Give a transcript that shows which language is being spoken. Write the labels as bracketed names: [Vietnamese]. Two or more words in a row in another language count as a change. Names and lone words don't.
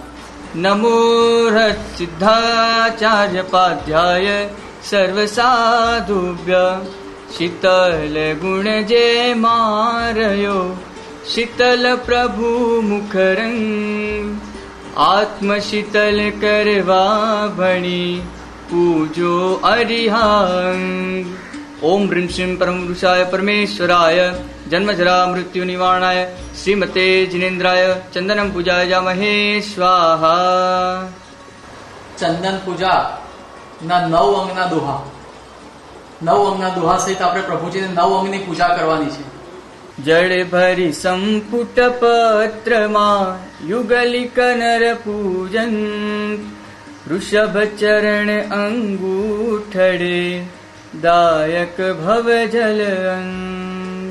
[Sanskrit] નમો સિદ્ધાચાર્ય પાધ્યાય સર્વ સાધુભ્ય [Gujarati] શીતલ ગુણ જે માર્યો શીતલ પ્રભુ મુખરંગ આત્મ શીતલ કરવા ભણી પૂજો અરિહંત। [Sanskrit] ओम ह्रीं श्रीं परमपुरुषाय परमेश्वराय जन्मजरा मृत्यु निवारणाय श्रीमते जिनेन्द्राय चंदनम पूजायामहे स्वाहा। [Gujarati] ચંદન પૂજાના 9 અંગના દોહા, 9 અંગના દોહા સહિત આપણે પ્રભુજીને 9 અંગની પૂજા કરવાની છે. જળ ભરી સંપુટ પત્રમાં યુગલિક નર પૂજન, વૃષભ ચરણ અંગૂઠડે દાયક ભવ જલ અંત.